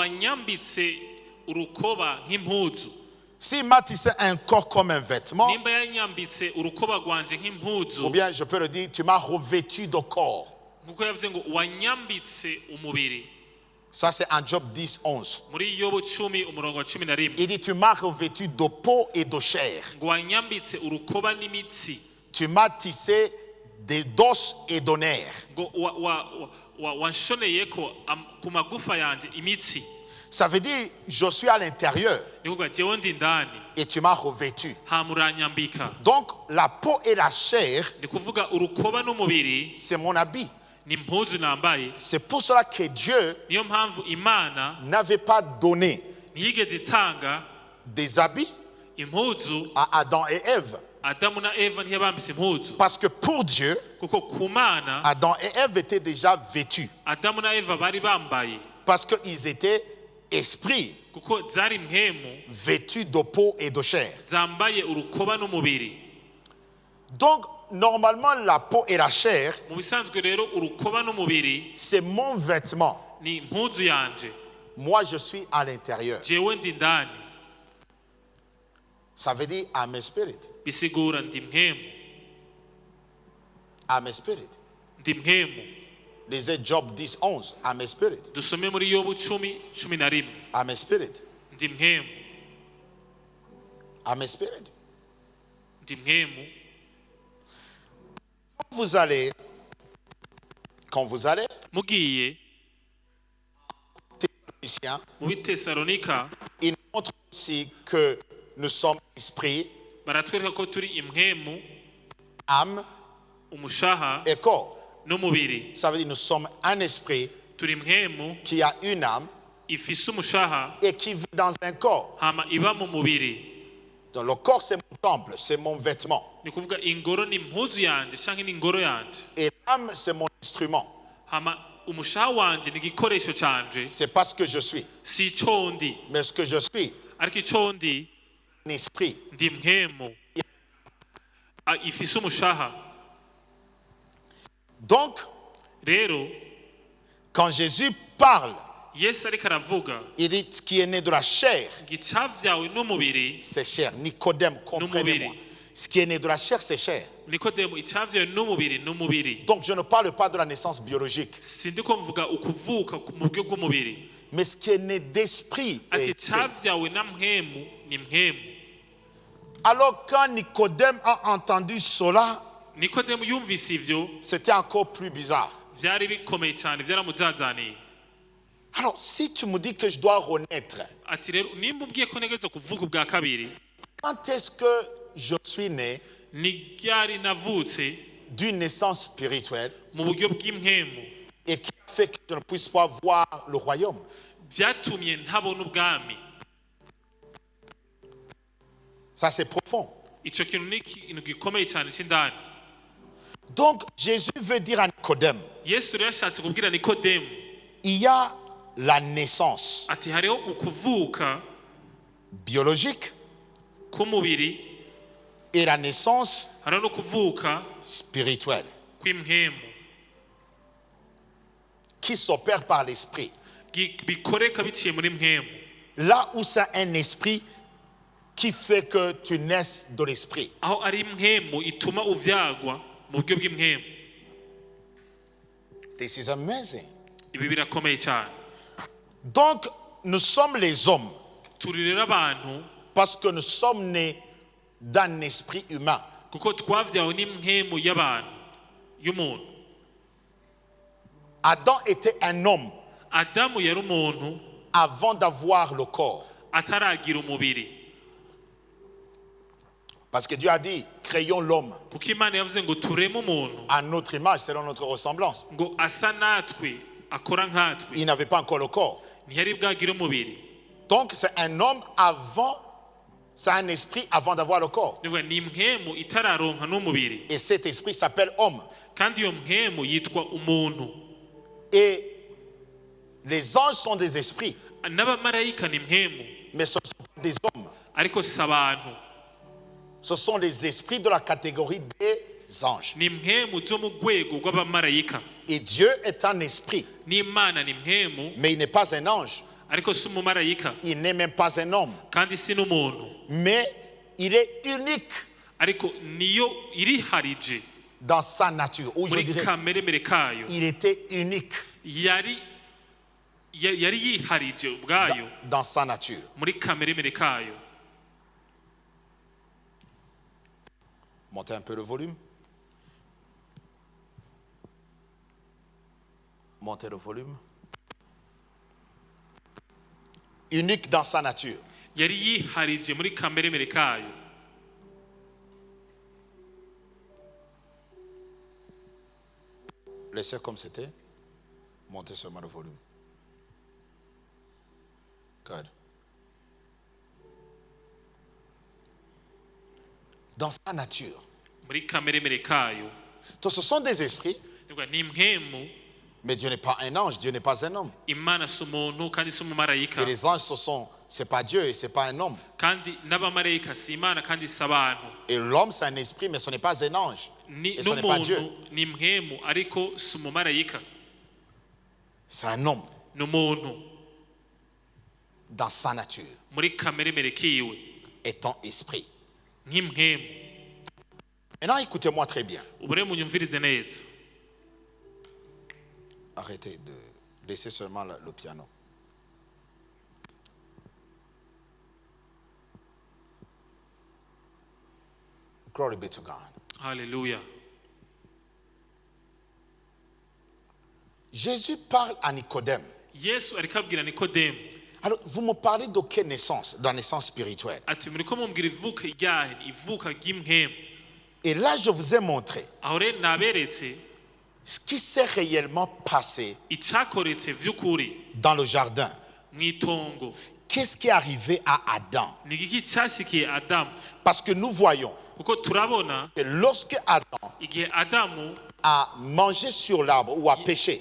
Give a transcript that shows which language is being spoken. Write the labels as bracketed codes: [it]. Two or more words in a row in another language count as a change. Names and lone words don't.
[fr] S'il m'a tissé un corps comme un vêtement, ou bien je peux le dire, tu m'as revêtu de corps. Ça c'est en Job 10, 11. [rn] muri Yobu 10 umurongo wa 11 [fr] Il dit, tu m'as revêtu de peau et de chair. [rn] ngo wanyambitse urukoba n'imitsi [fr] Tu m'as tissé d'os et de nerfs. [rn] ngo wanshoneye ko ku magufa yanje imitsi. [fr] Ça veut dire, je suis à l'intérieur [rn] nikuvuga jewe ndi ndani [fr] et tu m'as revêtu. [rn] hamuranyambika. [fr] Donc, la peau et la chair, [rn] nikuvuga urukoba n'umubiri [fr] c'est mon habit. [rn] ni impuzu nambaye. [fr] C'est pour cela que Dieu [rn] niyo mpamvu Imana [fr] n'avait pas donné [rn] ntiyigeze itanga [fr] des habits [rn] impuzu [fr] à Adam et Ève. [rn] Adamu na Eva ntiyabambise impuzu [fr] Parce que pour Dieu, [rn] kuko ku Mana [fr] Adam et Ève étaient déjà vêtus. [rn] Adamu na Eva bari bambaye [fr] Parce qu'ils étaient esprits, [rn] kuko zari mpemu [fr] vêtus de peau et de chair. [rn] zambaye urukoba n'umubiri. [fr] Donc, normalement, la peau et la chair, [rn] mu bisanzwe rero urukoba n'umubiri [fr] c'est mon vêtement. [rn] ni impuzu yanje. [fr] Moi, je suis à l'intérieur. [rn] jewe ndi ndani [fr] Ça veut dire [en] I'm a spirit. [rn] bisigura ndi mpemu. [en] I'm a spirit. [rn] ndi mpemu. [fr] Lisez Job 10, 11. [en] I'm a spirit. [rn] dusome muri Yobu 10:11 [en] I'm a spirit. [rn] ndi mpemu. [en] I'm a spirit. [rn] ndi mpemu. [fr] Quand vous allez, [rn] mugiye [fr] Thessaloniciens, [rn] mu Bitesalonika [fr] il montre aussi que nous sommes esprit, [rn] baratwereka ko turi impemu, [fr] âme [rn] umushaha [fr] et corps. [rn] n'umubiri. [fr] Ça veut dire que nous sommes un esprit [rn] turi impemu [fr] qui a une âme [rn] ifise umushaha [fr] et qui vit dans un corps. [rn] hama iba mu mubiri. [fr] Donc le corps, c'est mon temple, c'est mon vêtement. [rn] ni kuvuga ingoro ni impuzu yanje canke ni ingoro yanje, [fr] Et l'âme, c'est mon instrument. [rn] hama umushaha wanje ni igikoresho canje. [fr] C'est pas ce que je suis. [rn] si ico ndi, [fr] Mais ce que je suis, [rn] ariko ico ndi [fr] un esprit. [rn] ndi mpemu ifise umushaha. [fr] Donc, [rn] rero [fr] quand Jésus parle, [rn] Yesu ariko aravuga [fr] il dit ce qui est né de la chair, [rn] gicavyawe n'umubiri [fr] c'est chair. Nicodème, comprenez-moi. Ce qui est né de la chair, c'est chair. [rn] Nikodemu, icavyawe n'umubiri n'umubiri. [fr] Donc, je ne parle pas de la naissance biologique. [rn] sindiko mvuga ukuvuka mu buryo bw'umubiri, [fr] Mais ce qui est né d'esprit est [rn] ati [fr] esprit. [rn] cavyawe na mpemu ni mpemu. [fr] Alors, quand Nicodème a entendu cela, [rn] Nikodemu yumvise ivyo [fr] c'était encore plus bizarre. [rn] vyari bikomeye cyane, vyaramuzazaniye. [fr] Alors, si tu me dis que je dois renaître, [rn] ati rero nimba ubwiye ko ntegeza kuvuga ubwa kabiri, [fr] quand est-ce que je suis né [rn] ni ryari navutse [fr] d'une naissance spirituelle [rn] mu buryo bw'impemu [fr] et qui fait que je ne puisse pas voir le royaume? [rn] vyatumye ntabona ubwami. [fr] Ça, c'est profond. [rn] Ico kintu ni ikintu gikomeye cyane c'indani. [fr] Donc, Jésus veut dire à Nicodème, [rn] Yesu rero yashatse kubwira Nikodemu [fr] il y a la naissance [rn] ati hariho ukuvuka [fr] biologique [rn] k'umubiri, [fr] et la naissance [rn] hariho no kuvuka [fr] spirituelle [rn] kw'impemu [fr] qui s'opère par l'esprit. [rn] bikoreka biciye muri mpemu. [fr] Là où c'est un esprit qui fait que tu naisses de l'esprit. [rn] aho ari impemu ituma uvyagwa mu buryo bw'impemu. [en] This is amazing. [rn] Ibi birakomeye cyane. [fr] Donc, nous sommes les hommes [rn] turi rero abantu [fr] parce que nous sommes nés d'un esprit humain. [rn] kuko twavyawe n'impemu y'abantu y'umuntu. [fr] Adam était un homme [rn] Adamu yari umuntu [fr] avant d'avoir le corps. [rn] ataragira umubiri, [fr] Parce que Dieu a dit, créons l'homme [rn] kuko Imana yavuze ngo tureme umuntu [fr] à notre image, selon notre ressemblance. [rn] ngo asa natwe akora nkatwe. [fr] Il n'avait pas encore le corps. [rn] ntiyari bwagire umubiri. [fr] Donc, c'est un homme avant, c'est un esprit avant d'avoir le corps. [rn] nivuga ni impemu itararonka n'umubiri, [fr] Et cet esprit s'appelle homme. [rn] kandi iyo mpemu yitwa umuntu. [fr] Et les anges sont des esprits, [rn] n'abamarayika ni impemu [fr] mais ce sont pas des hommes. [rn] ariko si abantu, [fr] Ce sont les esprits de la catégorie des anges. [rn] ni impemu zo mu rwego rw'abamarayika. [fr] Et Dieu est un esprit, [rn] n'Imana ni impemu [fr] mais il n'est pas un ange. [rn] ariko si umumarayika, [fr] Il n'est même pas un homme. [rn] kandi si n'umuntu, [fr] Mais il est unique [rn] ariko niyo iriharije [fr] dans sa nature. Ou je [rn] muri [fr] dirais, [rn] kameremere kayo. [fr] il était unique. [rn] yari yari yiharije ubwayo [fr] dans sa nature. [rn] muri kameremere kayo. [fr] Montez un peu le volume. Montez le volume. Unique dans sa nature. [rn] Yari yiharije muri kameremere kayo. [fr] Laissez comme c'était. Montez seulement le volume. Good. Dans sa nature. [rn] Muri kameremere kayo. [fr] Donc ce sont des esprits. [rn] Ni mpemu. [fr] Mais Dieu n'est pas un ange, Dieu n'est pas un homme. [rn] Imana si umuntu kandi si umumarayika. [fr] Et les anges, c'est pas Dieu et c'est pas un homme. [rn] Kandi n'abamarayika si Imana kandi si abantu. [fr] Et l'homme, c'est un esprit, mais ce n'est pas un ange. Et ce n'est pas Dieu. [rn] Ni mpemu ariko si umumarayika. [fr] C'est un homme. [rn] N'umuntu. [fr] Dans sa nature. [rn] Muri kameremere kiwe. [fr] Étant esprit. [rn] Nk'impemu. [fr] Maintenant, écoutez-moi très bien. [rn] Ubure munyumvirize neza. [fr] Arrêtez de laisser seulement le piano. [en] Glory be to God. Hallelujah. [fr] Jésus parle à Nicodème. [rn] Yesu ariko abwira Nikodemu. [fr] Alors, vous me parlez de quelle naissance? De la naissance spirituelle. [rn] Ati muriko mumbwira ivuka ryahe, ivuka ry'impemu. [fr] Et là, je vous ai montré [rn] Aho rero naberetse [fr] ce qui s'est réellement passé [rn] icakoretse vy'ukuri [fr] dans le jardin. [rn] mw'itongo. [fr] Qu'est-ce qui est arrivé à Adam? [rn] Ni iki cashikiye Adamu. [fr] Parce que nous voyons [rn] Kuko turabona [fr] que lorsque Adam [rn] igihe Adamu [fr] a mangé sur l'arbre ou a péché,